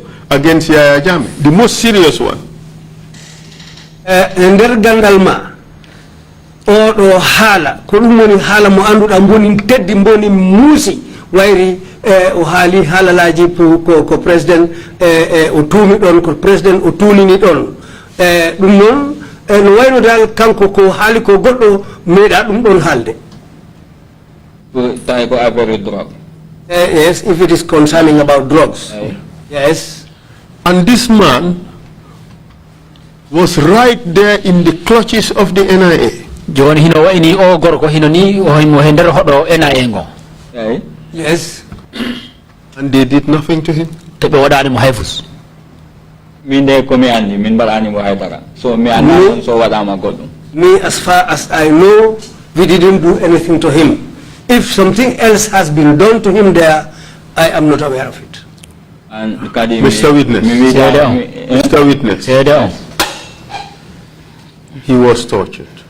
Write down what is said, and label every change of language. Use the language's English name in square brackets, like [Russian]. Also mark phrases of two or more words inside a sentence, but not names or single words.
[English] against Yaya Jammeh, the most serious one. [Fula] Nder gandal ma oɗo haala ko ɗum woni haala mo annduɗa mboni teddi mboni muusi wayri o haali haalalaji ko président o tuumi ɗon ko président o tuunini ɗon ɗum noon no wayno dal kanko ko haali ko goɗɗo meeɗa ɗum ɗon haalde. [English] Yes, if it is concerning about drugs. Yes. And this man was right there in the clutches of the NIA. [Fula] John hino wa ini o gorko hino ni o himo hender hodo NIA ngo. Yes. And they did nothing to him. Tebe wadani mo hayfus. Minde ko mi andi min balani mo haydara. So mi anda so wadama godum. [English] Me, as far as I know, we didn't do anything to him. If something else has been done to him there, I am not aware of it. And Mr. Witness. Mr. Witness. He was tortured.